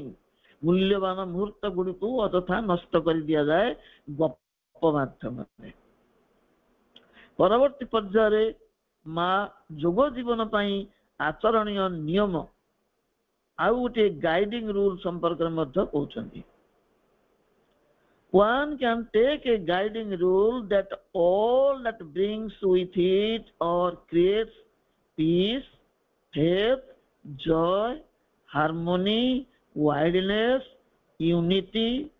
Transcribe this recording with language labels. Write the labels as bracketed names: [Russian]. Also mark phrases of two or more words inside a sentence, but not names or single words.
[Odia] ମୂଲ୍ୟବାନ ମୁହୂର୍ତ୍ତ ଗୁଡିକୁ ଅଯଥା ନଷ୍ଟ କରି ଦିଆଯାଏ ଗପ ମାଧ୍ୟମରେ। ପରବର୍ତ୍ତୀ ପର୍ଯ୍ୟାୟରେ ମା ଯୋଗ ଜୀବନ ପାଇଁ ଆଚରଣୀୟ ନିୟମ ଆଉ ଗୋଟିଏ [English] guiding rule [Odia] ସମ୍ପର୍କରେ ମଧ୍ୟ କହୁଛନ୍ତି। [English] One can take a guiding rule that all that brings with it or creates peace, faith, joy, harmony, wideness, unity,